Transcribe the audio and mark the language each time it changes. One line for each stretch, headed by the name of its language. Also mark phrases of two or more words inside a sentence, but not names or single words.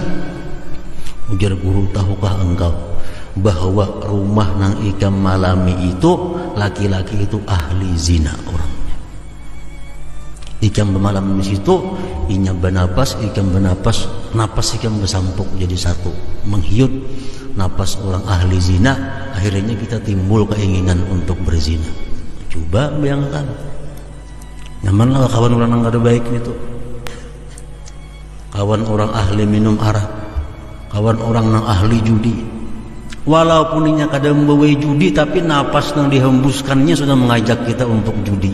Banjar: Ujar guru, tahukah engkau bahwa rumah nang ikam malami itu laki-laki itu ahli zina orangnya. Ikam bermalam di situ, inya bernapas, ikam bernapas, napas ikam bersampuk jadi satu, menghiut napas orang ahli zina.
Indonesian: Akhirnya kita timbul keinginan untuk berzina. Coba bayangkan, nyamanlah kawan orang yang ada baik itu, kawan orang ahli minum arak, kawan orang yang ahli judi.
Banjar: Walaupun inya kadang membawa judi, tapi napas yang dihembuskannya sudah mengajak kita untuk judi.